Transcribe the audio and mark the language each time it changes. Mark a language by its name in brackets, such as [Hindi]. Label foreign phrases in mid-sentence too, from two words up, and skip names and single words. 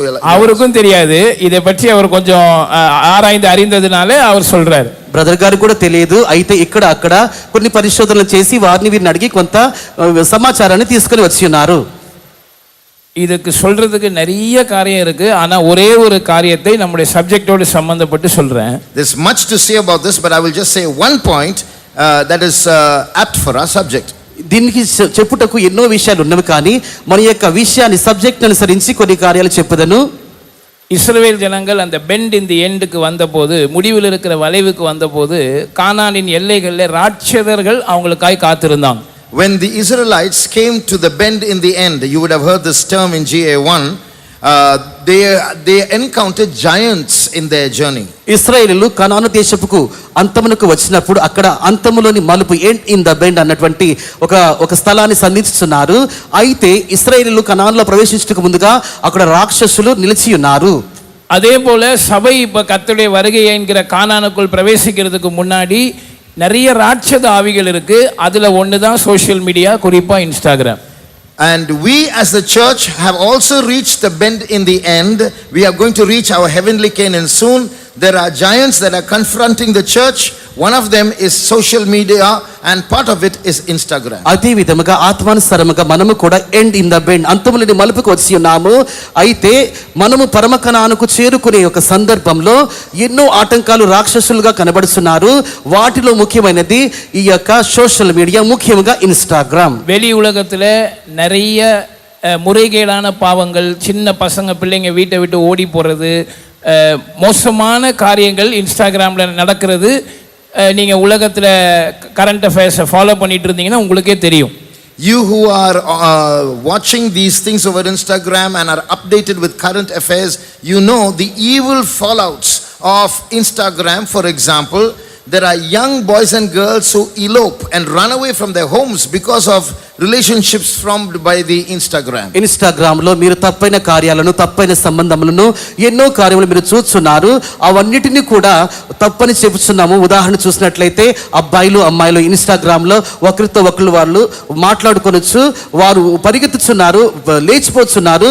[Tamil] அவருக்கும் தெரியாது, இதை பற்றி அவர் கொஞ்சம் ஆராய்ந்து அறிந்ததுனால அவர் சொல்றாரு. [Telugu] బ్రదర్ గారు కూడా తెలియదు, అయితే ఇక్కడ అక్కడ కొన్ని పరిశోధనలు చేసి వారిని వీరిని అడిగి కొంత సమాచారాన్ని తీసుకొని వచ్చి ఉన్నారు. [Tamil] இதுக்கு சொல்றதுக்கு நிறைய காரியம் இருக்கு, ஆனா ஒரே ஒரு காரியத்தை நம்முடைய சப்ஜெக்டோடு சம்பந்தப்பட்டு சொல்றேன். [English] There's much to say about this, but I will just say one point that is apt for our subject. [Telugu] దీనికి చెప్పుటకు ఎన్నో విషయాలు ఉన్నవి, కానీ మన యొక్క విషయాన్ని సబ్జెక్ట్ అనుసరించి కొన్ని కార్యాలు చెప్పుదను. [Tamil] இஸ்ரவேல் ஜனங்கள் அந்த பெண்ட் இந்த எண்டுக்கு வந்தபோது, முடிவில் இருக்கிற வளைவுக்கு வந்தபோது, கானானின் எல்லைகளில் ராட்சதர்கள் அவங்களுக்காய் காத்திருந்தாங்க. [English] When the Israelites came to the bend in the end, you would have heard this term in GA1, they encountered giants in their journey. [Telugu] ఇశ్రాయేలీయులు కనాను దేశపుకు అంతమునకు వచ్చినప్పుడు అక్కడ అంతములోని మలుపు [English] end in the bend [Telugu] అన్నటువంటి ఒక స్థలాన్ని సంధించుతున్నారు. అయితే ఇశ్రాయేలీయులు కనానులో ప్రవేశించడానికి ముందుగా అక్కడ రాక్షసులు నిలిచి ఉన్నారు. [Tamil] அதே போல சபை இப்ப கர்த்தருடைய வருகை என்கிற கானானுக்குள் பிரவேசிக்கிறதுக்கு முன்னாடி நிறைய ராட்சத ஆவிகள் இருக்கு. அதுல ஒன்று தான் [English] social media, [Tamil] குறிப்பா இன்ஸ்டாகிராம். [English] And we as the church have also reached the bend in the end. We are going to reach our heavenly Canaan soon. There are giants that are confronting the church. One of them is social media and part of it is Instagram. [Telugu] అదే విధముగా ఆత్మానుసారముగా మనము కూడా [English] end in the bend, [Telugu] అంతములేని మలుపుకు వచ్చి ఉన్నాము. అయితే మనము పరమకణానుకు చేరుకునే ఒక సందర్భంలో ఎన్నో ఆటంకాలు రాక్షసులుగా కనబడుతున్నారు. వాటిలో ముఖ్యమైనది ఈ యొక్క [English] social media, [Telugu] ముఖ్యంగా ఇన్స్టాగ్రామ్. [Tamil] வெளி உலகத்துல நிறைய முறைகேடான பாவங்கள், சின்ன பசங்க பிள்ளைங்க வீட்டை விட்டு ஓடி போறது, மோசமான காரியங்கள் இன்ஸ்டாகிராம்ல நடக்கிறது. நீங்க உலகத்துல [English] current affairs follow [Tamil] பண்ணிட்டு இருந்தீங்கன்னா உங்களுக்கே தெரியும். [English] You who are watching these things over Instagram and are updated with current affairs, you know the evil fallouts of Instagram. For example, there are young boys and girls who elope and run away from their homes because of relationships formed by the Instagram. [Telugu] ఇన్స్టాగ్రామ్ లో మీరు తప్పైన కార్యాలను, తప్పైన సంబంధములను, ఎన్నో కార్యములు మీరు చూస్తున్నారు. అవన్నిటిని కూడా తప్పని చెబుతున్నాము. ఉదాహరణ చూసినట్లయితే అబ్బాయిలు అమ్మాయిలు ఇన్స్టాగ్రామ్ లో ఒకరితో ఒకరు వాళ్ళు మాట్లాడుకొనొచ్చు, వారు పరిగెత్తుచున్నారు, లేచిపోతున్నారు.